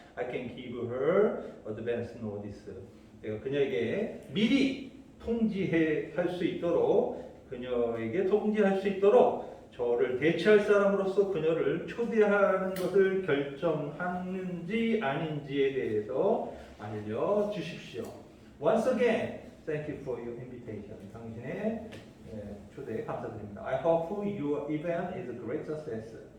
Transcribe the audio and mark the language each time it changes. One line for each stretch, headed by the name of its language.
English: I can give her advance notice.
Korean: 내가 그녀에게 미리 통지할 수 있도록 그녀에게 통지할 수 있도록 저를 대체할 사람으로서 그녀를 초대하는 것을 결정하는지 아닌지에 대해서 알려주십시오.
English: Once again, thank you for your invitation.
Korean: 당신의 초대에 감사드립니다.
English: I hope your event is a great success.